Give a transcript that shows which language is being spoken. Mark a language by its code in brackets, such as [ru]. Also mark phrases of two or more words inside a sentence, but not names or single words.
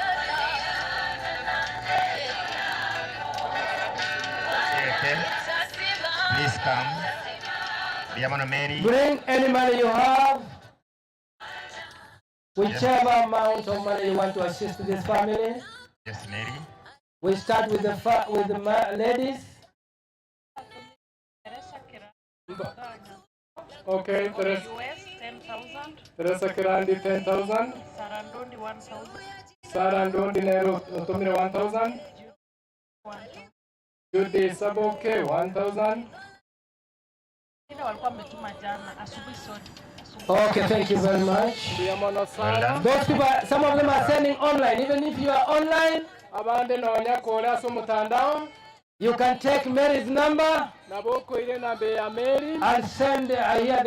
[en] Please come. Diamono Mary. Bring any money you have. Whichever amount of money you want to assist this family. Yes, Mary. We start with the ladies. Okay, Teresa Kirandi 10,000. Sarah Ndondi Nero Otomire 1,000. Judy Saboke 1,000. Okay, thank you very much. Those people, some of them are sending online. Even if you are online, you can take Mary's number and send here.